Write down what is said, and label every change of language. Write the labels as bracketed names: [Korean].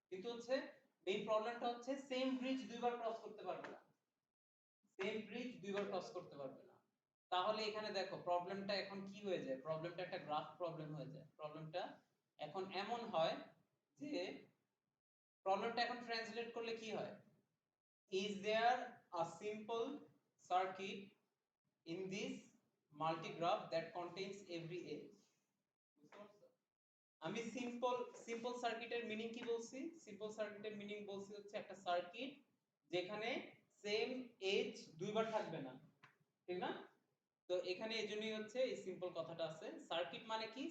[Bangla] কিন্তু হচ্ছে মেইন প্রবলেমটা হচ্ছে সেম ব্রিজ দুইবার ক্রস করতে পারবে না, সেম ব্রিজ দুইবার ক্রস করতে পারবে না। তাহলে এখানে দেখো প্রবলেমটা এখন কি হয়ে যায়, প্রবলেমটা একটা গ্রাফ প্রবলেম হয়ে যায়। প্রবলেমটা এখন এমন হয় যে প্রবলেমটা এখন ট্রান্সলেট করলে কি হয়, [English] is there a simple circuit in this multigraph that contains every edge. [Bangla] আমি সিম্পল সার্কিটের মিনিং কি বলছি? সিম্পল সার্কিটের মিনিং বলছি হচ্ছে একটা সার্কিট যেখানে সেম এজ দুইবার থাকবে না, ঠিক না? তো এখানে এজন্যই হচ্ছে এই সিম্পল কথাটা আছে। সার্কিট মানে কি?